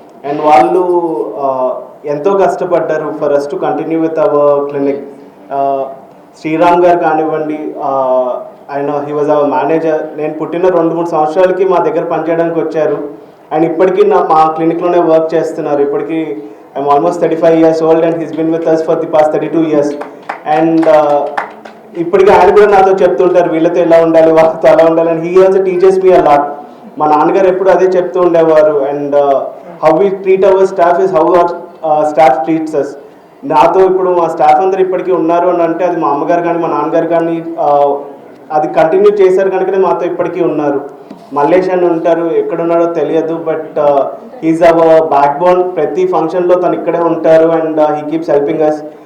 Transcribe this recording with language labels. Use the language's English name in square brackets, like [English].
[English] and [Telugu] వాళ్ళు ఎంతో కష్టపడ్డారు [English] For us to continue with our clinic. [Telugu] Sriram గారు కానివ్వండి, ఆయన [English] He was our manager. [Telugu] నేను పుట్టిన 2-3 సంవత్సరాలకి మా దగ్గర పనిచేయడానికి వచ్చారు. అండ్ ఇప్పటికీ మా క్లినిక్లోనే వర్క్ చేస్తున్నారు. [English] ఇప్పటికీ I'm almost 35 years old and he's been with us for the past 32 years. [Telugu] And ఇప్పటికీ ఆయన కూడా నాతో చెప్తుంటారు వీళ్ళతో ఎలా ఉండాలి, వాళ్ళతో అలా ఉండాలి. [English] And he also teaches me a lot. [Telugu] మా నాన్నగారు ఎప్పుడు అదే చెప్తూ ఉండేవారు. [English] And how we treat our staff is how our staff treats us. [Telugu] నాతో ఇప్పుడు మా స్టాఫ్ అందరు ఇప్పటికీ ఉన్నారు అని అంటే అది మా అమ్మగారు కానీ మా నాన్నగారు కానీ అది కంటిన్యూ చేశారు కనుకనే మాతో ఇప్పటికీ ఉన్నారు. మల్లేష్ అని ఉంటారు, ఎక్కడున్నాడో తెలియదు, [English] But he's our backbone. [Telugu] ప్రతి ఫంక్షన్లో తను ఇక్కడే ఉంటారు [English] And he keeps helping us.